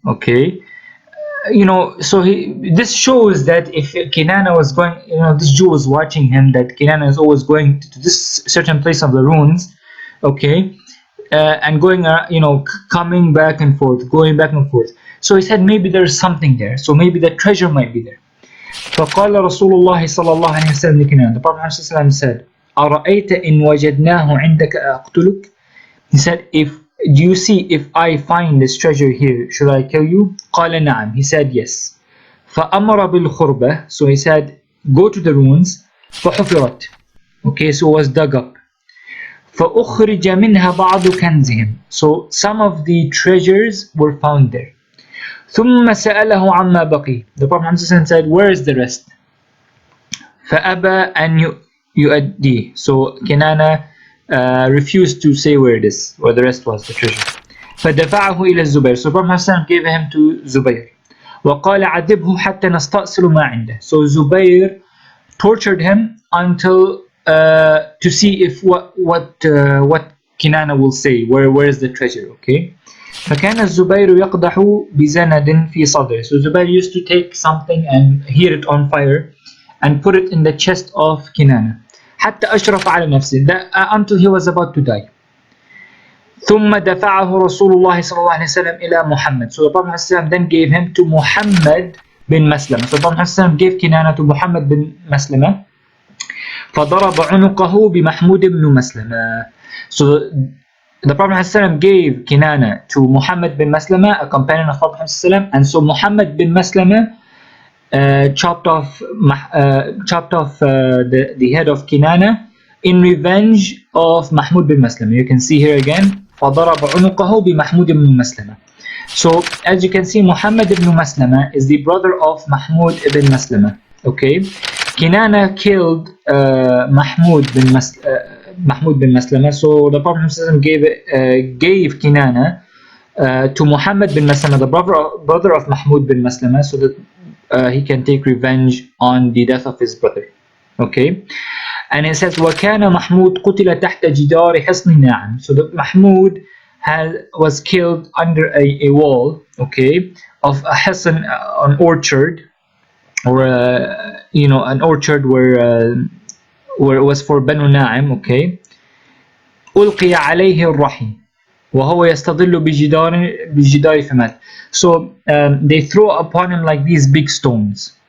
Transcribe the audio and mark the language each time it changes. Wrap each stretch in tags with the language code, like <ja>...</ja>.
<en>Okay, so this shows that if Kinana was going, this Jew was watching him, that Kinana is always going to this certain place of the ruins, okay, and going, coming back and forth, going back and forth. So he said maybe there's something there, so maybe the treasure might be there.</en> <ar>فقال رسول الله صلى الله عليه وسلم لكنانة.</ar> <en>The Prophet ﷺ said,</en> <ar>أرأيت إن وجدناه عندك أقتلك?</ar> <en>He said, do you see if I find this treasure here, should I kill you?</en> <ar>قال نعم.</ar> <en>He said yes.</en> <ar>فأمر بالخربة.</ar> <en>So he said, go to the ruins.</en> <ar>فحفرت.</ar> <en>Okay, so it was dug up.</en> <ar>فأخرج منها بعض كنزهم.</ar> <en>So some of the treasures were found there.</en> <ar>ثم سأله عما بقي.</ar> <en>The Prophet said, where is the rest?</en> <ar>فأبى أن يؤديه.</ar> <en>So Kinana refused to say where it is, where the rest was, the treasure.</en> <ar>فدفعه إلى الزبير.</ar> <en>So Prophet gave him to Zubayr.</en> <ar>وقال عذبه حتى نستأصل ما عنده.</ar> <en>So Zubayr tortured him until to see if what Kinana will say, where is the treasure, okay.</en> <ar>فكان الزبير يقدح بزند في صدره.</ar> <en>So Zubayr used to take something and heat it on fire and put it in the chest of Kinana</en> <ar>حتى أشرف على نفسه,</ar> <en>until he was about to die.</en> <ar>ثم دفعه رسول الله صلى الله عليه وسلم إلى محمد.</ar> <en>So the Prophet then gave him to Muhammad bin Maslama. So the Prophet gave Kinana to Muhammad bin Maslama.</en> <ar>فضرب عنقه بمحمود بن مسلمة.</ar> <en>So the Prophet gave Kinana to Muhammad bin Maslama, a companion of Prophet ﷺ, and so Muhammad bin Maslama chopped off the head of Kinana in revenge of Mahmud bin Maslama. You can see here again,</en> <ar>فضرب عنقه بمحمود بن مسلمة.</ar> <en>So as you can see, Muhammad ibn Maslama is the brother of Mahmud ibn Maslama. Okay, Kinana killed Mahmud Mahmud bin Maslama. So the Prophet gave Kinana to Muhammad bin Maslama, the brother of Mahmud bin Maslama, so that he can take revenge on the death of his brother. Okay, and it says</en> <ar>وَكَانَ مَحْمُودٌ قُتِلَ تَحْتَ جِدَارِ حِصْنِ نَاعِمٍ.</ar> <en>So that Mahmud was killed under a wall, okay, of a hisn, an orchard, or an orchard where it was for Banu Na'im.</en> <ar>Okay, ألقي عليه الرحم وهو يستظل بجدار فمات.</ar> <en>So they throw upon him like these big stones.</en>